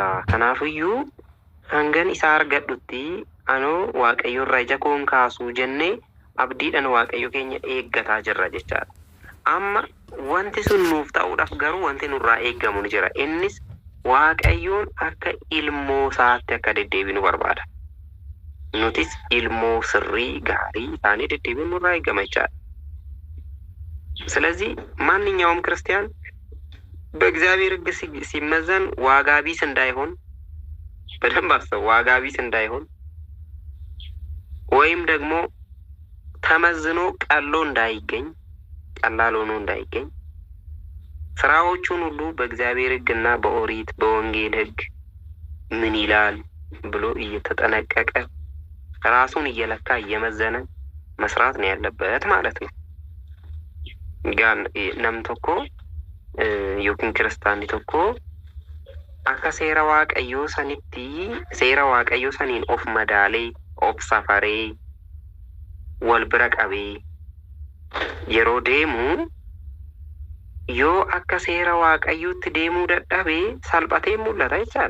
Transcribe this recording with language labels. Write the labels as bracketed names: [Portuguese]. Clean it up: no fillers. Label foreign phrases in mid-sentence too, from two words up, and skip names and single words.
[Oromo] Kanaafiyyuu hangan isaa argadhutti anoo Waaqayyoo irraa ija koon kaasuu jennee abdiidhaan Waaqayyo keenya eeggataa jirra jechaadha. Amma wanti sun nuuf ta'uudhaaf garuu wanti nurraa eeggamu ni jira. Innis Waaqayyoon akka ilmoo isaatti akka deddeebinu barbaada. Nutis ilmoo sirrii gaarii taanee deddeebinu nurraa eeggama jechaadha. [Amharic] ስለዚህ ማንኛውም ክርስቲያን በእግዚአብሔር ሕግ ሲመዘን ዋጋ ቢስ እንዳይሆን በደንብ አስበው። ዋጋ ቢስ እንዳይሆን ወይም ደግሞ ተመዝኖ ቀሎ እንዳይገኝ ቀላል ሆኖ እንዳይገኝ ስራዎቹን ሁሉ በእግዚአብሔር ሕግና በኦሪት በወንጌል ሕግ ምን ይላል ብሎ እየተጠነቀቀ ራሱን እየለካ እየመዘነ መስራት ነው ያለበት ማለት ነው። ጋን [Oromo] namni tokko yookiin kiristaanni tokko akka seera Waaqayyoo sanitti seera Waaqayyoo saniin of madaalee of safaree wal bira qabee yeroo deemu yoo akka seera Waaqayyootti deemuu dadhabee salphatee mul'ata jechaadha.